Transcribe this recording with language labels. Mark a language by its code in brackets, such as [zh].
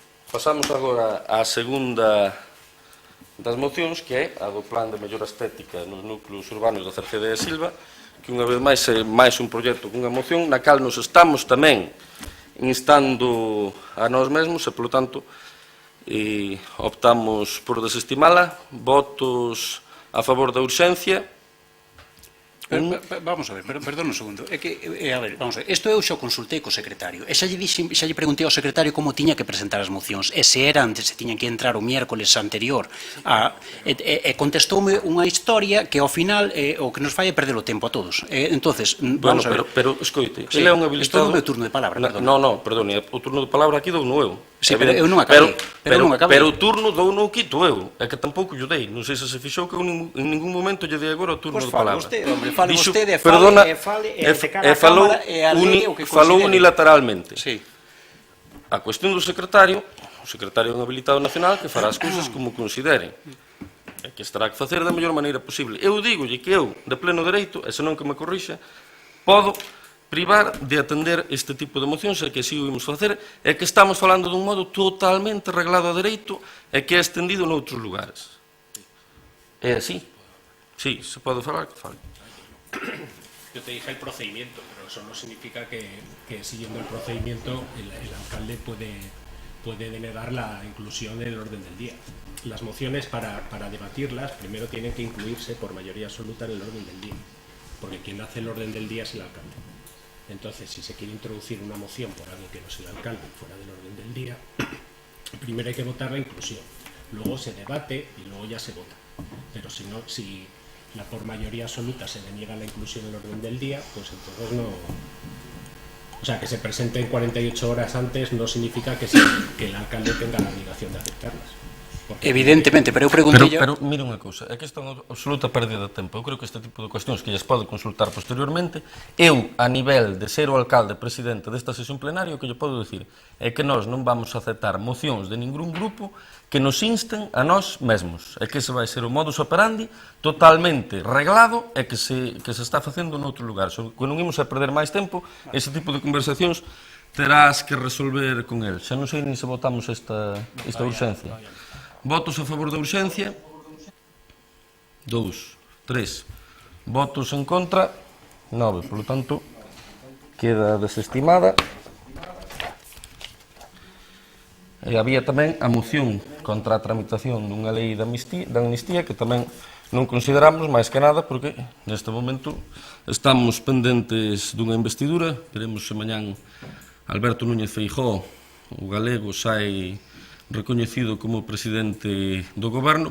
[gl] Pasamos agora á segunda das mocións, que é a do Plan de Mellora Estética nos núcleos urbanos da Cerceda e Silva, que unha vez máis é máis un proxecto que unha moción, na cal nos estamos tamén instando a nós mesmos e, polo tanto, optamos por desestimala. Votos a favor da urxencia. Vamos a ver, perdón un segundo. É que, a ver, vamos a ver. Isto eu xa o consultei co secretario. E xa lle preguntei ao secretario como tiña que presentar as mocións. E se tiñan que entrar o miércoles anterior. E contestoume unha historia que ao final o que nos fai é perder o tempo a todos. Entonces, vamos a ver. Pero, escoite, ele é un habilitado... Estou no meu turno de palabra, perdón. Non, perdone, o turno de palabra aquí dou no eu. Sí, pero eu non acabei. Pero o turno dou no quito eu. É que tampouco lle dei. Non sei se se fixou que eu en ningún momento lle dei agora o turno de palabra. Fale vostede, fale de cara a Cámara e a lei o que considere. Falou unilateralmente. Sí. A cuestión do secretario, o secretario é un habilitado nacional que fará as cousas como considere. E que estará que facer da mellor maneira posible. Eu digolle que eu, de pleno dereito, e senón que me corrixa, podo privar de atender este tipo de mocións, e que así o imos facer, e que estamos falando dun modo totalmente reglado a dereito e que é extendido noutros lugares. É así. Sí, se pode falar, que fale. [es] Yo te dije el procedimiento, pero eso no significa que siguiendo el procedimiento el alcalde puede denegar la inclusión en el orden del día. Las mociones, para debatirlas, primero tienen que incluirse por mayoría absoluta en el orden del día, porque quien hace el orden del día es el alcalde. Entonces, si se quiere introducir una moción por alguien que no es el alcalde fuera del orden del día, primero hay que votar la inclusión, luego se debate y luego ya se vota. Pero si no, si por mayoría absoluta se deniega la inclusión en el orden del día, pues entonces no... O sea, que se presenten 48 horas antes no significa que el alcalde tenga la obligación de aceptarlas. [gl] Evidentemente, pero eu preguntei... Pero mira unha cousa, é que isto é unha absoluta pérdida de tempo. Eu creo que este tipo de cuestións que lles pode consultar posteriormente, eu, a nivel de ser o alcalde presidente desta sesión plenaria, o que lle podo dicir é que nós non vamos a aceptar mocións de ningún grupo que nos insten a nós mesmos. É que ese vai ser o modus operandi totalmente reglado e que se está facendo noutros lugares. Que non imos a perder máis tempo, ese tipo de conversacións terás que resolver con el. Xa non sei nin se votamos esta urxencia. Votos a favor da urxencia? 2, 3. Votos en contra? 9. [es] Por lo tanto, queda desestimada. [gl] E había tamén a moción contra a tramitación dunha lei de amnistía que tamén non consideramos máis que nada porque neste momento estamos pendentes dunha investidura. Veremos se mañán Alberto Núñez Feijóo, o galego, sai recoñecido como presidente do goberno.